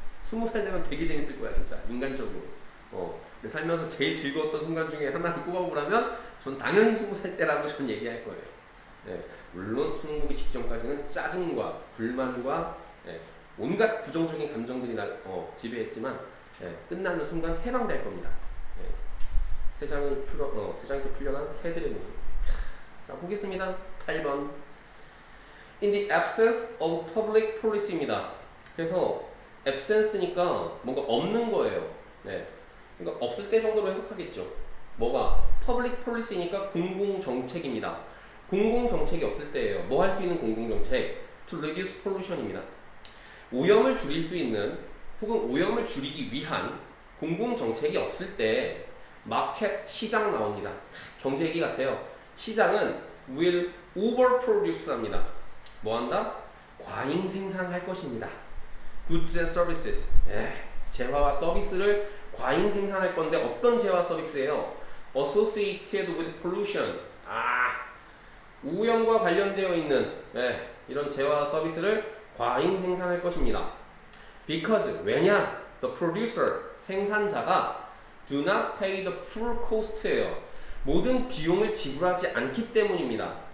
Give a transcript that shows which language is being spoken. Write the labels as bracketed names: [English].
[Korean] 20살 되면 되게 재밌을 거야 진짜 인간적으로. 내 살면서 제일 즐거웠던 순간 중에 하나를 꼽아보라면 전 당연히 20살 때라고 전 얘기할 거예요. 네. 물론 수능 보기 직전까지는 짜증과 불만과 온갖 부정적인 감정들이 날 지배했지만 끝나는 순간 해방될 겁니다. 세상에서 풀려난 새들의 모습. 자 보겠습니다. 8번. [English] In the absence of public policy입니다. [Korean] 그래서 absence니까 뭔가 없는 거예요. 네. 그러니까 없을 때 정도로 해석하겠죠. 뭐가? public policy니까 공공정책입니다. 공공정책이 없을 때예요. 뭐 할 수 있는 공공정책? [English] To reduce pollution입니다. [Korean] 오염을 줄일 수 있는 혹은 오염을 줄이기 위한 공공정책이 없을 때 마켓, 시장 나옵니다. 경제 얘기 같아요. 시장은 [English] will overproduce [Korean] 합니다. 뭐 한다? 과잉 생산할 것입니다. [English] Goods and services. [Korean] 재화와 서비스를 과잉 생산할 건데 어떤 재화 서비스예요? [English] Associated with pollution. [Korean] 오염과 관련되어 있는 이런 재화 서비스를 과잉 생산할 것입니다. [English] Because [Korean] 왜냐? [English] The producer [Korean] 생산자가 [English] do not pay the full cost예요. [Korean] 모든 비용을 지불하지 않기 때문입니다.